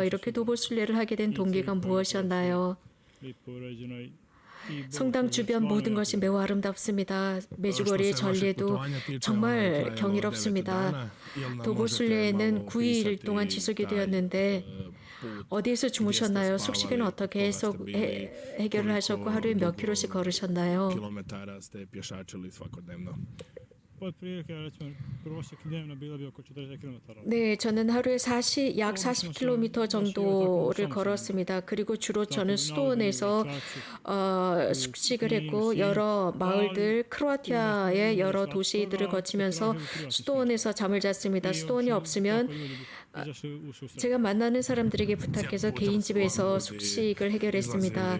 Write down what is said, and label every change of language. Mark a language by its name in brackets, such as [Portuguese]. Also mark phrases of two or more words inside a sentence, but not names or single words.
[Korean] 이렇게 도보순례를 하게 된 동기가 무엇이었나요? 성당 주변 모든 것이 매우 아름답습니다. 메주거리의 전례도 정말 경이롭습니다. 도보순례는 9일 동안 지속이 되었는데 어디에서 주무셨나요? 숙식은 어떻게 해결을 하셨고 하루에 몇 킬로씩 걸으셨나요? [Croatian] Kilometara ste pješačili svakodnevno? Otprilike recimo prosjek dnevno bilo bi oko 40 km. [Korean] 네, 저는 하루에 약 40km 정도를 걸었습니다. 그리고 주로 저는 수도원에서 숙식을 했고 여러 마을들, 크로아티아의 여러 도시들을 거치면서 수도원에서 잠을 잤습니다. 수도원이 없으면 제가 만나는 사람들에게 부탁해서 개인 집에서 숙식을 해결했습니다.